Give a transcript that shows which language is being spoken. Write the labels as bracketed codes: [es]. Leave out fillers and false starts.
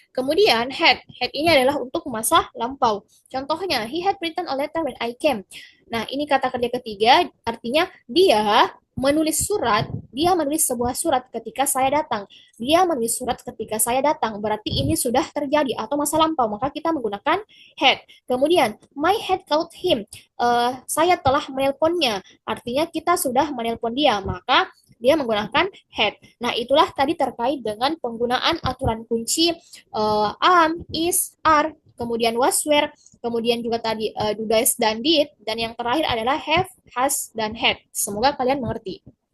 [id] Kemudian had ini adalah untuk masa lampau. [en] Contohnya, he had written a letter when I came. [id] Nah, ini kata kerja ketiga, artinya dia menulis surat, dia menulis sebuah surat ketika saya datang. Dia menulis surat ketika saya datang, berarti ini sudah terjadi atau masa lampau, maka kita menggunakan had. [en] Kemudian, my had called him. [id] Saya telah menelponnya, artinya kita sudah menelpon dia, maka dia menggunakan had. Nah, itulah tadi terkait dengan penggunaan aturan kunci am, is, are, kemudian was, were, kemudian juga tadi do, does, dan did, dan yang terakhir adalah have, has, dan had. Semoga kalian mengerti.